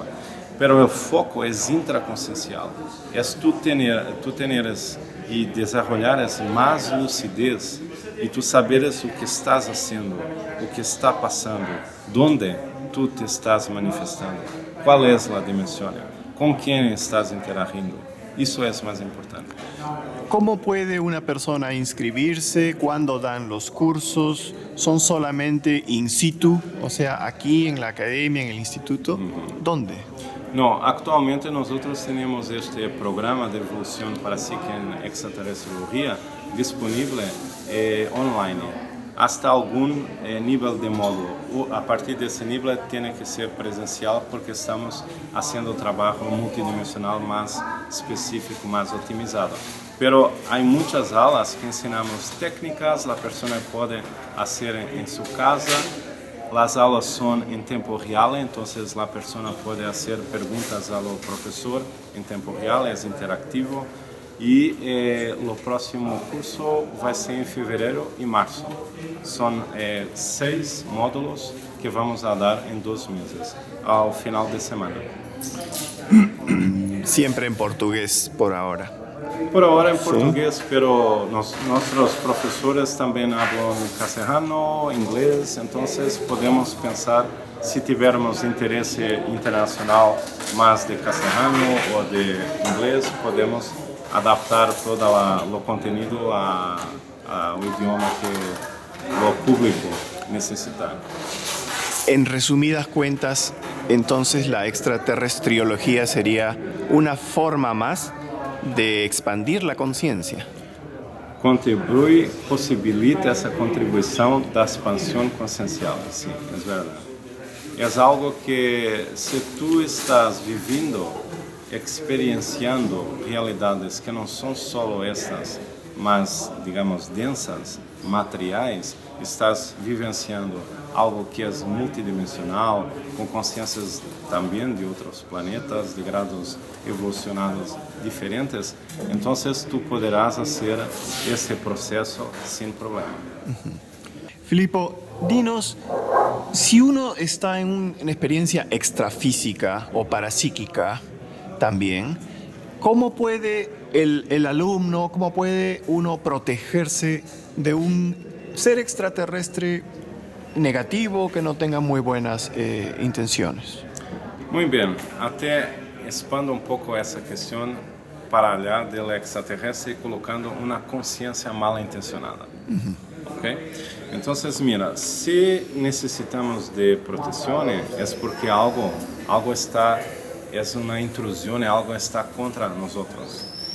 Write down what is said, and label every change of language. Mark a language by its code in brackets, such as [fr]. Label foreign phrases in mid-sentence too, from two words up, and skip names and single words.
[pt] Pero o foco é intraconsciencial, é tu teneres e desenvolveres mais lucidez e tu saberes o que estás fazendo, o que está passando, onde tu te estás manifestando, qual é a dimensão, com quem estás interagindo. Isso é mais importante. [es] ¿Cómo puede una persona inscribirse? ¿Cuándo dan los cursos? ¿Son solamente in situ? O sea, aquí en la academia, en el instituto. ¿Dónde? No, actualmente nosotros tenemos este programa de evolución para psique en extraterrestriología disponible online. Hasta algún nivel de módulo. [pt] A partir desse nível tem que ser presencial porque estamos fazendo trabalho multidimensional mais específico, mais otimizado. Pero há muitas aulas que ensinamos técnicas, a pessoa pode fazer em sua casa. As aulas são em tempo real, então a pessoa pode fazer perguntas ao professor em tempo real, é interativo. E o próximo curso vai ser em fevereiro e março. São 6 módulos que vamos a dar em 2 meses, ao final de semana. [es] Siempre en portugués por ahora. Por ahora en portugués, pero nuestros profesores también hablan castelhano, inglés, entonces podemos pensar, si tuviéramos interés internacional más de castelhano o de inglés, podemos adaptar todo [pt] o contenido ao idioma que o público [es] necesita. En resumidas cuentas, entonces la extraterrestriología sería una forma más de expandir la conciencia. [pt] Contribui, possibilita essa contribuição da expansão consciencial, sim, é verdade. É algo que, se tu estás vivendo, experienciando realidades que não são só estas, mas, digamos, densas, materiais, estás vivenciando algo que é multidimensional, com consciências também de outros planetas, de graus evolucionados diferentes, então tu poderás fazer esse processo sem problema. [es] Filippo, dinos, si uno está en una experiencia extrafísica o parapsíquica también, ¿cómo puede el alumno, cómo puede uno protegerse de un ser extraterrestre negativo que no tenga muy buenas intenciones? Muy bien, [pt] até expando um pouco essa questão para allá do extraterrestre, colocando uma consciência mal intencionada. ¿Okay? Então, mira, se necessitamos de proteção, é porque algo está, é uma intrusão, algo está contra nós.